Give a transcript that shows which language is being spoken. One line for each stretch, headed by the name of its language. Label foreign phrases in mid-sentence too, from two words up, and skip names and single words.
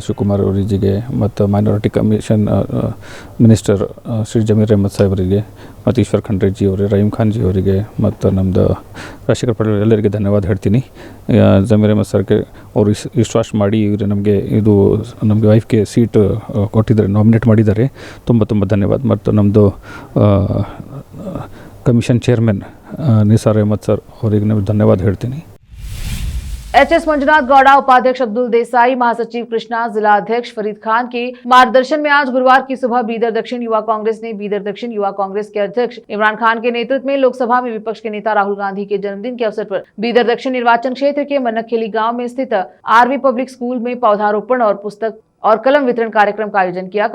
Kannada: ಶಿವಕುಮಾರ್ ಅವರಿಗೆ ಮತ್ತು
English: minority commission minister
Kannada: ಶ್ರೀ ಜಮೀರ್ ಅಹಮದ್ ಸಾಹೇಬರಿಗೆ ಮತ್ತು ಈಶ್ವರ್ ಖಂಡ್ರೆ ಜಿ ಅವರಿಗೆ, ರಹೀಮ್ ಖಾನ್ ಜಿ ಅವರಿಗೆ ಮತ್ತು ನಮ್ಮದು ರಾಜಶೇಖರ್ ಪಾಟೀಲ್ ಎಲ್ಲರಿಗೆ ಧನ್ಯವಾದ ಹೇಳ್ತೀನಿ. ಜಮೀರ್ ಅಹಮದ್ ಸರ್ಗೆ ಅವರು ವಿಶ್ವಾಸ ಮಾಡಿ ನಮಗೆ ವೈಫ್ಗೆ ಸೀಟ್ ಕೊಟ್ಟಿದ್ದಾರೆ, ನಾಮಿನೇಟ್ ಮಾಡಿದ್ದಾರೆ. ತುಂಬ ಧನ್ಯವಾದ. ಮತ್ತು ನಮ್ಮದು
English: commission chairman
Kannada: ನಿಸಾರ್ ಅಹಮದ್ ಸರ್ ಅವರಿಗೆ ನಾನು ಧನ್ಯವಾದ ಹೇಳ್ತೀನಿ.
Hindi: एचएस मंजुनाथ गौड़ा, उपाध्यक्ष अब्दुल देसाई, महासचिव कृष्णा, जिला अध्यक्ष फरीद खान के मार्गदर्शन में आज गुरुवार की सुबह बीदर दक्षिण युवा कांग्रेस ने बीदर दक्षिण युवा कांग्रेस के अध्यक्ष इमरान खान के नेतृत्व में लोकसभा में विपक्ष के नेता राहुल गांधी के जन्मदिन के अवसर पर बीदर दक्षिण निर्वाचन क्षेत्र के मनकखेली गांव में स्थित आरवी पब्लिक स्कूल में पौधारोपण और पुस्तक और कलम वितरण कार्यक्रम का आयोजन किया।